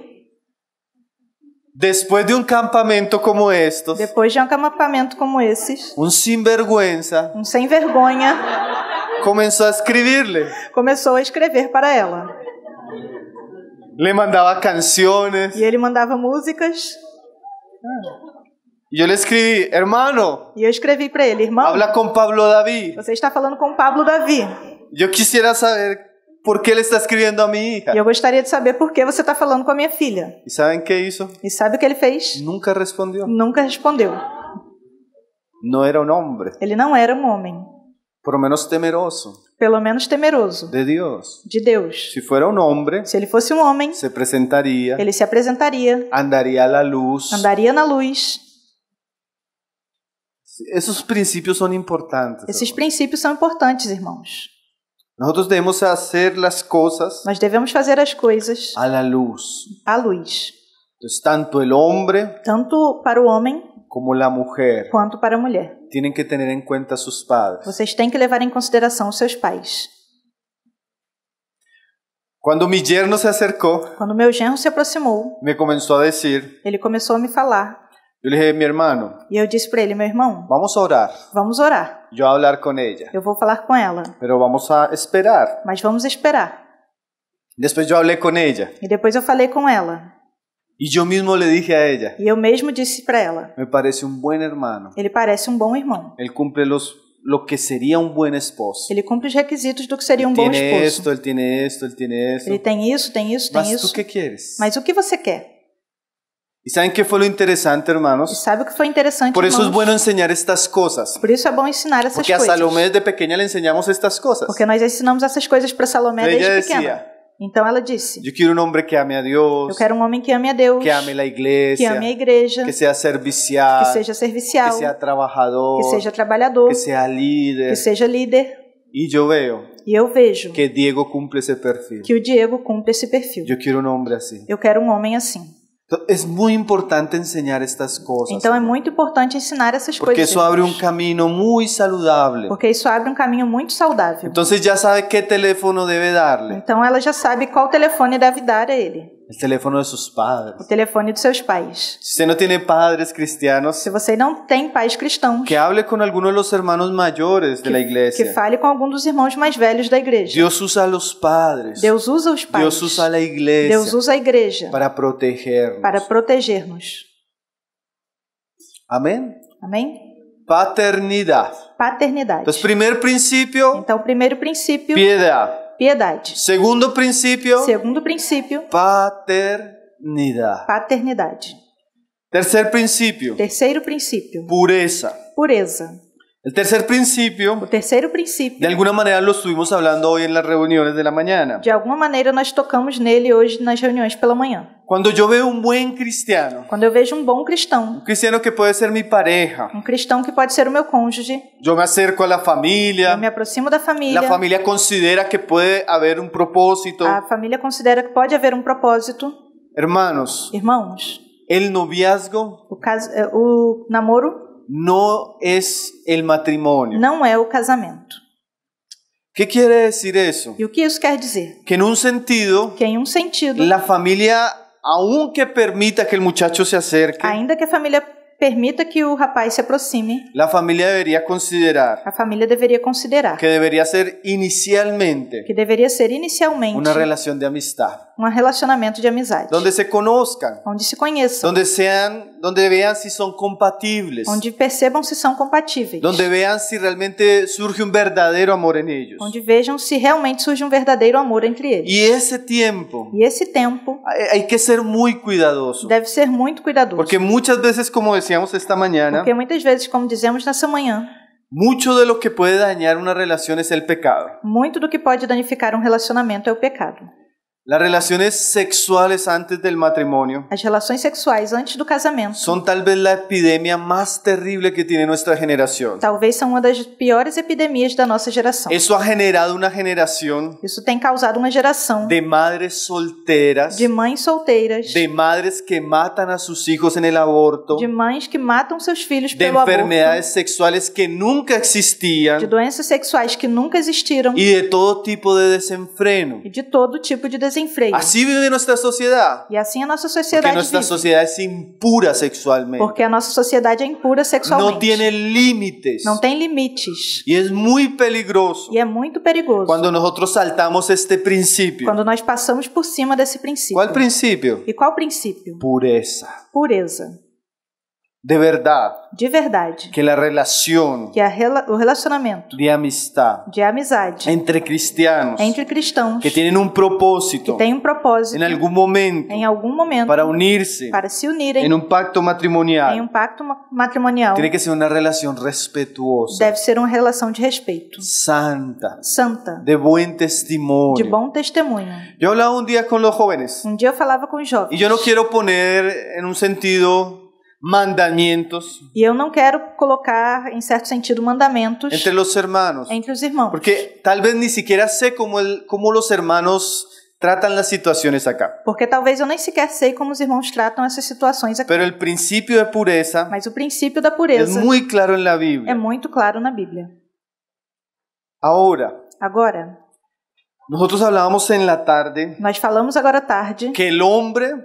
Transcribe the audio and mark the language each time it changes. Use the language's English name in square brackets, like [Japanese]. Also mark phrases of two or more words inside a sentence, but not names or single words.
[Spanish] Después de un campamento como estos, [Portuguese] Depois de um acampamento como esses, [Spanish] un sinvergüenza [Portuguese] um sem vergonha [Spanish] comenzó a escribirle. [Portuguese] começou a escrever para ela. [Spanish] Le mandaba canciones. [Portuguese] E ele mandava músicas. [Spanish] Y yo le escribí, hermano, [Portuguese] E eu escrevi para ele, irmão, [Spanish] habla con Pablo David. [Portuguese] você está falando com o Pablo Davi. [Spanish] Yo quisiera saber por qué le está escribiendo a mi hija. [Portuguese] E eu gostaria de saber por que você está falando com a minha filha. [Spanish] ¿Y saben qué hizo? [Portuguese] E sabe o que ele fez? [Spanish] Nunca respondió. [Portuguese] Nunca respondeu. [Spanish] No era un hombre, [Portuguese] Ele não era um homem, [Spanish] por lo menos temeroso [Portuguese] pelo menos temeroso [Spanish] de Dios. [Portuguese] de Deus. [Spanish] Si fuera un hombre, [Portuguese] Se ele fosse um homem, [Spanish] se presentaría, [Portuguese] ele se apresentaria, [Spanish] andaría a la luz. [Portuguese] andaria na luz. [Spanish] Esos principios son importantes. [Portuguese] Esses [Spanish] hermano. [Portuguese] princípios são importantes, irmãos. [Spanish] Nosotros debemos hacer las cosas [Portuguese] Nós devemos fazer as coisas [Spanish] a la luz. [Portuguese] à luz, [Spanish] Entonces, tanto el hombre [Portuguese] tanto para o homem [Spanish] como la mujer [Portuguese] quanto para a mulher. [Spanish] tienen que tener en cuenta a sus padres. [Portuguese] Vocês têm que levar em consideração os seus pais. [Spanish] Cuando mi yerno se acercó, [Portuguese] Quando meu genro se aproximou, [Spanish] me comenzó a decir, [Portuguese] ele começou a me falar. [Spanish] yo le dije, mi hermano, [Portuguese] E eu disse para ele, meu irmão, [Spanish] vamos a orar, [Portuguese] vamos orar. [Spanish] yo a hablar con ella, [Portuguese] Eu vou falar com ela, [Spanish] pero vamos a esperar. [Portuguese] mas vamos esperar. [Spanish] Después yo hablé con ella [Portuguese] E depois eu falei com ela. [Spanish] y yo mismo le dije a ella, [Portuguese] E eu mesmo disse para ela, [Spanish] me parece un buen hermano, [Portuguese] ele parece um bom irmão. [Spanish] él cumple lo que sería un buen esposo. [Portuguese] Ele cumpre os requisitos do que seria um bom [Spanish] Tiene [Portuguese] esposo. [Spanish] esto, él tiene esto, él tiene esto. [Portuguese] Ele tem isso, tem isso, tem [Spanish] Mas [Portuguese] isso. [Spanish] ¿tú qué quieres? [Portuguese] Mas o que você quer? [Spanish] ¿Y saben qué fue lo interesante, [Portuguese] E [Spanish] hermanos? [Portuguese] sabe o que foi interessante, [Spanish] Por eso es [Portuguese] irmãos? [Spanish] bueno enseñar estas cosas. [Portuguese] Por isso é bom ensinar essas [Spanish] Porque a [Portuguese] coisas. [Spanish] Salomé desde pequeña le enseñamos estas cosas. [Portuguese] Porque nós ensinamos essas coisas para Salomé [Spanish] Ella [Portuguese] desde pequena. [Spanish] decía, [Portuguese] Então ela disse, [Spanish] yo quiero un hombre que ame a Dios, [Portuguese] eu quero um homem que ame a Deus, [Spanish] que ame la [Portuguese] que [Spanish] iglesia, [Portuguese] ame a igreja, [Spanish] que sea servicial, [Portuguese] que seja servicial, [Spanish] que sea trabajador, [Portuguese] que seja trabalhador, [Spanish] que sea líder. [Portuguese] que seja líder. [Spanish] Y yo veo [Portuguese] E eu vejo [Spanish] que Diego cumple ese perfil. [Portuguese] que o Diego cumpre esse perfil. [Spanish] Yo quiero un hombre así. [Portuguese] Eu quero um homem assim. [Spanish] Es muy importante enseñar estas cosas. [Portuguese] Então é muito importante ensinar essas [Spanish] Porque [Portuguese] coisas. [Spanish] eso abre un [Portuguese] irmãos. [Spanish] camino muy saludable. [Portuguese] Porque isso abre um caminho muito saudável. [Spanish] Entonces ya sabe qué teléfono debe darle. [Portuguese] Então ela já sabe qual telefone deve dar a ele. [Spanish] El teléfono de sus padres. [Portuguese] O telefone dos seus pais. [Spanish] Si usted no tiene padres cristianos, [Portuguese] Se você não tem pais cristãos, [Spanish] que hable con alguno de los hermanos mayores de la [Portuguese] que [Spanish] iglesia. [Portuguese] fale com algum dos irmãos mais velhos da igreja. [Spanish] Dios usa a los padres. [Portuguese] Deus usa os pais. [Spanish] Dios usa a la iglesia [Portuguese] Deus usa a igreja [Spanish] para protegernos. [Portuguese] para proteger-nos. [Spanish] Amén. [Portuguese] Amém? [Spanish] Paternidad. [Portuguese] Paternidade. [Spanish] Entonces, primer principio, [Portuguese] Então, o primeiro princípio, [Spanish] piedad. [Portuguese] piedade. [Spanish] Segundo principio, [Portuguese] Segundo princípio, [Spanish] paternidad. [Portuguese] paternidade. [Spanish] Tercer principio, [Portuguese] Terceiro princípio, [Spanish] pureza. [Portuguese] pureza. [Spanish] El tercer [Portuguese] O [Spanish] principio, [Portuguese] terceiro princípio, [Spanish] de alguna manera lo estuvimos hablando hoy en las reuniones de la mañana. [Portuguese] de alguma maneira nós tocamos nele hoje nas reuniões pela manhã. [Spanish] Cuando yo veo un buen cristiano, [Portuguese] Quando eu vejo um bom cristão, [Spanish] un cristiano que puede ser mi pareja, [Portuguese] um cristão que pode ser o meu cônjuge, [Spanish] yo me acerco a la [Portuguese] eu [Spanish] familia, [Portuguese] me aproximo da família, [Spanish] la familia considera que puede haber un propósito. [Portuguese] a família considera que pode haver um propósito. [Spanish] Hermanos, [Portuguese] Irmãos, [Spanish] el noviazgo [Portuguese] o namoro [Spanish] no es el matrimonio. [Portuguese] não é o casamento. [Spanish] ¿Qué quiere decir eso? [Portuguese] E o que isso quer dizer? [Spanish] Que en un sentido, [Portuguese] Que em um sentido, [Spanish] la familia, aunque permita que el muchacho se acerque, [Portuguese] ainda que a família permita que o rapaz se aproxime, [Spanish] la familia debería considerar [Portuguese] a família deveria considerar [Spanish] que debería ser inicialmente [Portuguese] que deveria ser inicialmente [Spanish] una relación de amistad, [Portuguese] um relacionamento de amizade, [Spanish] donde se conozcan, [Portuguese] onde se conheçam, [Spanish] donde vean si son compatibles, [Portuguese] onde percebam se são compatíveis, [Spanish] donde vean si realmente surge un verdadero amor en ellos. [Portuguese] onde vejam se realmente surge um verdadeiro amor entre eles. [Spanish] Y ese tiempo [Portuguese] E esse tempo [Spanish] hay que ser muy cuidadoso, [Portuguese] deve ser muito cuidadoso, [Spanish] porque muchas veces, como decíamos esta mañana, [Portuguese] porque muitas vezes, como dizemos nessa manhã, [Spanish] mucho de lo que puede dañar una relación es el pecado. [Portuguese] muito do que pode danificar um relacionamento é o pecado. [Spanish] Las relaciones sexuales antes del matrimonio [Portuguese] As relações sexuais antes do casamento [Spanish] son tal vez la epidemia más terrible que tiene nuestra generación. [Portuguese] talvez são uma das piores epidemias da nossa geração. [Spanish] Eso ha generado una generación [Portuguese] Isso tem causado uma geração [Spanish] de madres solteras, [Portuguese] de mães solteiras, [Spanish] de madres que matan a sus hijos en el aborto, [Portuguese] de mães que matam seus filhos [Spanish] de [Portuguese] pelo aborto, [Spanish] enfermedades sexuales que nunca [Portuguese] de [Spanish] existían [Portuguese] doenças sexuais que nunca existiram [Spanish] y de todo tipo de desenfreno. [Portuguese] e de todo tipo de desenfreio. [Spanish] Así vive nuestra sociedad, [Portuguese] E assim a nossa [Spanish] porque [Portuguese] sociedade [Spanish] nuestra [Portuguese] vive. [Spanish] sociedad es impura sexualmente, [Portuguese] Porque a nossa sociedade é impura sexualmente. [Spanish] no tiene límites [Portuguese] Não tem limites. [Spanish] y es muy peligroso [Portuguese] E é muito perigoso [Spanish] cuando nosotros saltamos este principio. [Portuguese] quando nós passamos por cima desse princípio. [Spanish] ¿Cuál principio? [Portuguese] E qual princípio? [Spanish] Pureza. [Portuguese] Pureza. [Spanish] De verdad [Portuguese] De verdade. [Spanish] que la relación [Portuguese] Que o relacionamento [Spanish] de amistad [Portuguese] de amizade [Spanish] entre cristianos [Portuguese] entre cristãos [Spanish] que tienen un propósito [Portuguese] tem um propósito [Spanish] en algún momento [Portuguese] em algum momento [Spanish] para unirse [Portuguese] para se unirem [Spanish] en un pacto [Portuguese] em [Spanish] matrimonial, [Portuguese] pacto matrimonial, [Spanish] tiene que ser una relación respetuosa, [Portuguese] deve ser uma relação de respeito, [Spanish] santa, [Portuguese] santa, [Spanish] de buen [Portuguese] de [Spanish] testimonio. [Portuguese] bom testemunho. [Spanish] Yo hablaba un día con los jóvenes [Portuguese] Um dia eu falava com os [Spanish] y [Portuguese] jovens [Spanish] yo no quiero poner en un sentido mandamientos [Portuguese] e eu não quero colocar, em certo sentido, mandamentos [Spanish] entre los hermanos, [Portuguese] entre os irmãos. [Spanish] porque tal vez ni siquiera sé cómo los hermanos tratan las situaciones acá. [Portuguese] Porque talvez eu nem sequer sei como os irmãos tratam essas situações aqui. [Spanish] Pero el principio de pureza [Portuguese] Mas o princípio da [Spanish] es [Portuguese] pureza [Spanish] muy claro en la [Portuguese] é [Spanish] Biblia. [Portuguese] muito claro na Bíblia. [Spanish] Ahora, [Portuguese] Agora, [Spanish] nosotros hablábamos en la tarde [Portuguese] nós falamos agora à tarde [Spanish] que el hombre